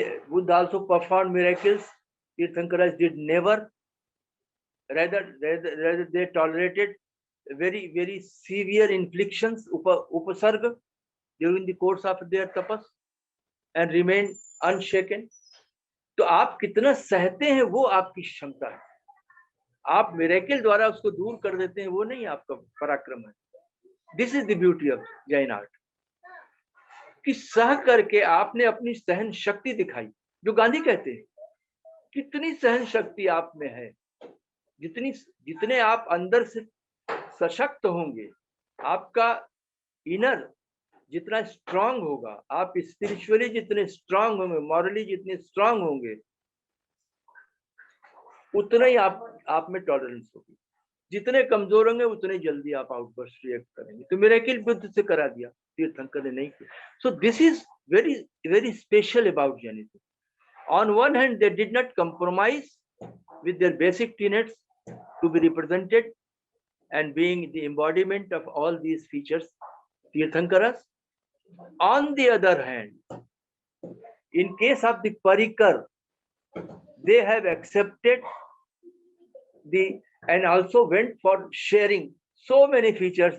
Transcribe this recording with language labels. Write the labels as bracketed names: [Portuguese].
[English] Buddha also performed miracles. Tirthankaras did never. Rather they tolerated very, very severe inflictions, upasarga, during the course of their tapas and remained unshaken. [Hindi] तो आप कितना सहते हैं वो आपकी क्षमता है. आप मिरेकल द्वारा उसको दूर कर देते हैं वो नहीं आपका पराक्रम है. [English] this is the beauty of Jain art [Hindi] कि सह करके आपने अपनी सहन शक्ति दिखाई. जो गांधी कहते हैं कितनी सहन शक्ति आप में है, जितने आप अंदर से सशक्त होंगे, आपका इनर जितना स्ट्रांग होगा, आप स्पिरिचुअली जितने स्ट्रांग होंगे, मॉरली जितने स्ट्रांग होंगे, उतना ही आप में टॉलरेंस होगी. जितने कमजोर होंगे उतने जल्दी आप आउटबर्स्ट रिएक्ट करेंगे. तो मिरेकल बुद्ध से करा दिया, तीर्थंकर ने नहीं किया. [English] So this is very very special about Jainism. On one hand they did not compromise with their basic tenets to be represented and being the embodiment of all these features, Tirthankaras. On the other hand, in case of the Parikar, they have accepted and also went for sharing so many features.